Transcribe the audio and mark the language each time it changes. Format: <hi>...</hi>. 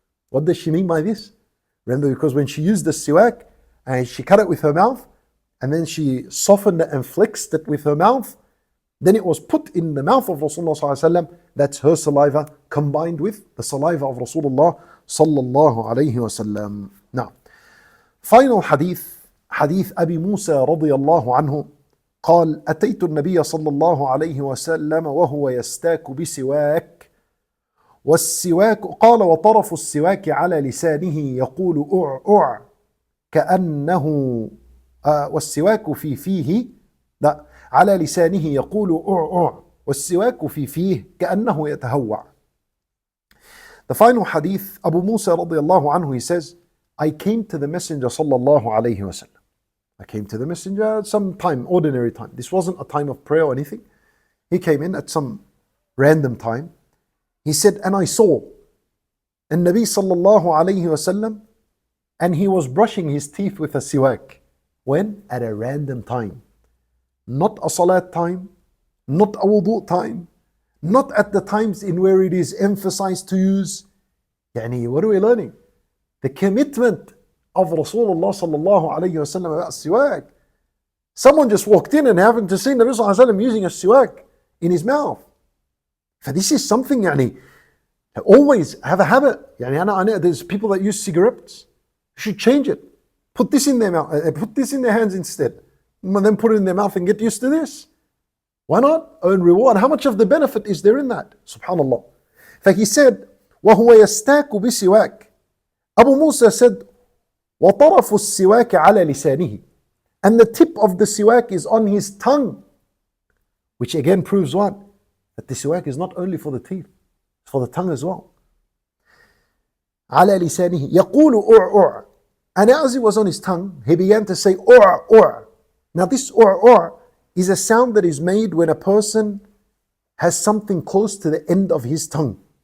<en>What does she mean by this? Remember, because when she used the siwak, and she cut it with her mouth, and then she softened it and flexed it with her mouth, then it was put in the mouth of Rasulullah sallallahu alaihi wasallam. That's her saliva combined with the saliva of Rasulullah sallallahu alaihi wasallam. Now, final hadith, hadith Abi Musa radiyallahu anhu,</en> <ar>قال أتيت النبي صلى الله عليه وسلم وهو يستاك بسواك والسواك قال وطرف السواك على لسانه يقول أع كأنه والسواك في فيه لا على لسانه يقول أع والسواك في فيه كأنه يتهوع.</ar> <en>The final hadith, Abu Musa radiallahu anhu, he says, I came to the Messenger sallallahu alayhi wasallam. I came to the Messenger at some time, ordinary time. This wasn't a time of prayer or anything. He came in at some random time. He said, and I saw and Nabi sallallahu alayhi wasallam, and he was brushing his teeth with a siwak. When? At a random time. Not a salat time, not a wudu time, not at the times in where it is emphasized to use. What are we learning? The commitment of Rasulullah sallallahu alayhi wasallam about siwak. Someone just walked in and happened to see Nabi sallallahu alayhi wasallam using a siwak in his mouth. So this is something, always have a habit. There's people that use cigarettes. You should change it. Put this in their mouth, put this in their hands instead. And then put it in their mouth and get used to this. Why not? Earn reward. How much of the benefit is there in that? Subhanallah. He said,</en> <ar>وَهُوَ يَسْتَاكُ بِسِوَاكٍ.</ar> <en>Abu Musa said,</en> <ar>وَطَرَفُ السِّوَاكِ عَلَى لِسَانِهِ.</ar> <en>And the tip of the siwak is on his tongue. Which again proves what? That the siwak is not only for the teeth, it's for the tongue as well.</en> <ar>على لسانه يقول أع.</ar> <en>And as it was on his tongue, he began to say أع. Now this أع is a sound that is made when a person has something close to the end of his tongue.</en>